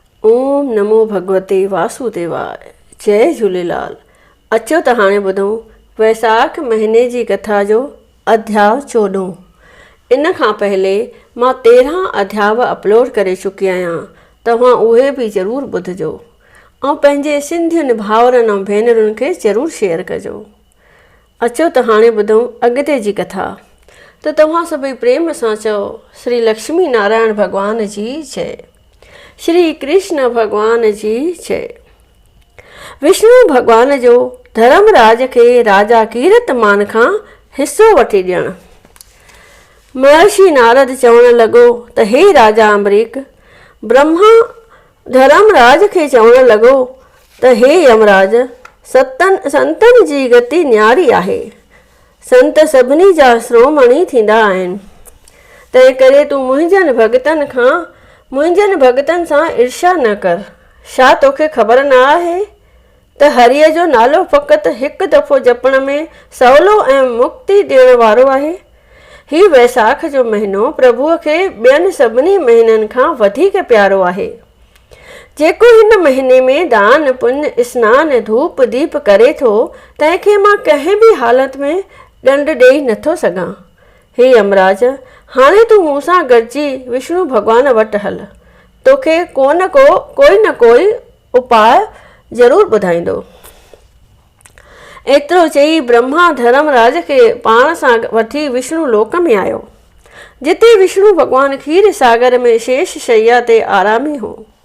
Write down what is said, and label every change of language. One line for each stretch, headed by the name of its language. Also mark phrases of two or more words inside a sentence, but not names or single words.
Sanskrit: ओम नमो भगवते वासुदेवाय। जय झूलेलाल।
Sindhi: अचो त हाणे ॿुधूं वैसाख महीने जी कथा जो अध्याय 14। इन खां पहले मां 13 अध्याय अपलोड करे चुकी आहियां, तव्हां उहे बि ज़रूरु ॿुधिजो ऐं पंहिंजे सिंधियुनि भाउरनि ऐं भेनरुनि खे ज़रूरु शेयर कजो। अचो त हाणे ॿुधूं अॻिते जी कथा। त तव्हां सभई प्रेम सां चओ श्री लक्ष्मी नारायण भॻवान जी जय, श्री कृष्ण भगवान जी जय। विष्णु भगवान जो धर्मराज खे राजा कीरतमान खां हिस्सो वठी ॾियणु। महर्षि नारद चवणु लॻो त हे राजा अम्बरीक, ब्रह्मा धर्मराज खे चवणु लॻो त हे यमराज, संतनि जी गति न्यारी आहे। संत सभिनी जा श्रोमणी थींदा आहिनि। तंहिं करे तूं मुंहिंजनि भॻतनि सां ईर्ष्या न कर। छा तोखे ख़बर न आहे त हरीअ जो नालो फ़क़ति हिकु दफ़ो जपण में सवलो ऐं मुक्ति ॾियण वारो आहे। हीउ वैसाख जो महीनो प्रभुअ खे ॿियनि सभिनी महीननि खां वधीक प्यारो आहे। जेको हिन महीने में दान पुण्य स्नान धूप दीप करे थो, तंहिंखे मां कंहिं बि हालत में ॾंड ॾेई नथो सघां। हे यमराज, हाणे तूं मूं सां गॾिजी विष्णु भॻवान वटि हल। तोखे कोई न कोई उपाय ज़रूरु ॿुधाईंदो। एतिरो चई ब्रह्मा धर्मराज खे पाण सां वठी विष्णु लोक में आयो, जिते विष्णु भॻवान खीर सागर में शेष शैया ते आरामी हो।